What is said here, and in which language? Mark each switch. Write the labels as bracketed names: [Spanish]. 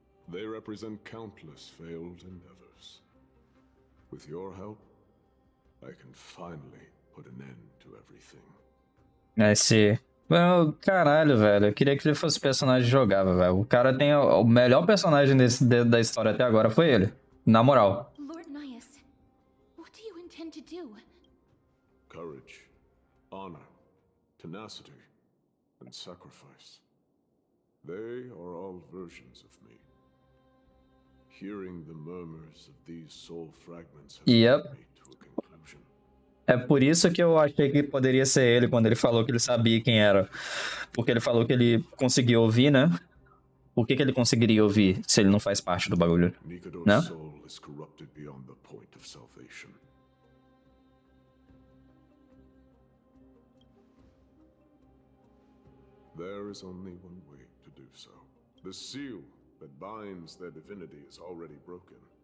[English] They represent countless failed endeavors. With your help, I can finally put an end to everything. [Portuguese] Esse... Caralho, velho. Eu queria que ele fosse personagem jogável, velho. O cara tem... O melhor personagem da história até agora foi ele. Na moral. [English] Lord Nias, what do you intend to do? Courage, honor, tenacity, and sacrifice. They are all versions of me. Hearing the murmurs of these soul fragments has brought me to a conclusion. [Portuguese] É por isso que eu achei que poderia ser ele quando ele falou que ele sabia quem era. Porque ele falou que ele conseguia ouvir, né? Por que ele conseguiria ouvir se ele não faz parte do bagulho? Né? [English] Soul is corrupted beyond the point of salvation. There is only one way to do so. The seal that binds their divinity is already broken.